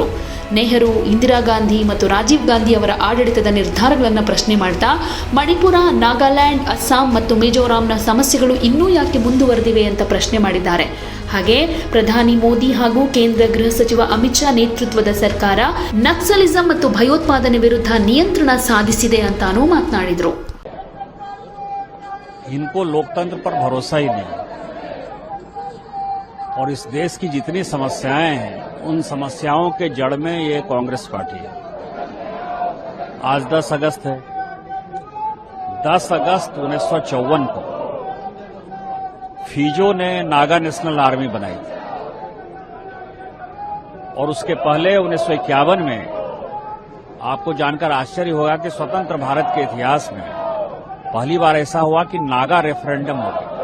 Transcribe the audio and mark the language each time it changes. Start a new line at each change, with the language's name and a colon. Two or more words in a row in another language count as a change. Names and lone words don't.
Kannada: ನೆಹರು, ಇಂದಿರಾ ಗಾಂಧಿ ಮತ್ತು ರಾಜೀವ್ ಗಾಂಧಿ ಅವರ ಆಡಳಿತದ ನಿರ್ಧಾರಗಳನ್ನು ಪ್ರಶ್ನೆ ಮಾಡ್ತಾ ಮಣಿಪುರ, ನಾಗಾಲ್ಯಾಂಡ್, ಅಸ್ಸಾಂ ಮತ್ತು ಮಿಜೋರಾಂನ ಸಮಸ್ಯೆಗಳು ಇನ್ನೂ ಯಾಕೆ ಮುಂದುವರೆದಿವೆ ಅಂತ ಪ್ರಶ್ನೆ ಮಾಡಿದ್ದಾರೆ. ಹಾಗೆ ಪ್ರಧಾನಿ ಮೋದಿ ಹಾಗೂ ಕೇಂದ್ರ ಗೃಹ ಸಚಿವ ಅಮಿತ್ ಶಾ ನೇತೃತ್ವದ ಸರ್ಕಾರ ನಕ್ಸಲಿಸಂ ಮತ್ತು ಭಯೋತ್ಪಾದನೆ ವಿರುದ್ಧ ನಿಯಂತ್ರಣ ಸಾಧಿಸಿದೆ ಅಂತಾನೂ ಮಾತನಾಡಿದರು.
Hindi: इनको लोकतंत्र पर भरोसा ही नहीं और इस देश की जितनी समस्याएं हैं उन समस्याओं के जड़ में ये कांग्रेस पार्टी है। आज 10 अगस्त है। 10 अगस्त 1954 को फिजो ने नागा नेशनल आर्मी बनाई थी और उसके पहले 1951 में आपको जानकर आश्चर्य होगा कि स्वतंत्र भारत के इतिहास में पहली बार ऐसा हुआ कि नागा रेफरेंडम हो गया।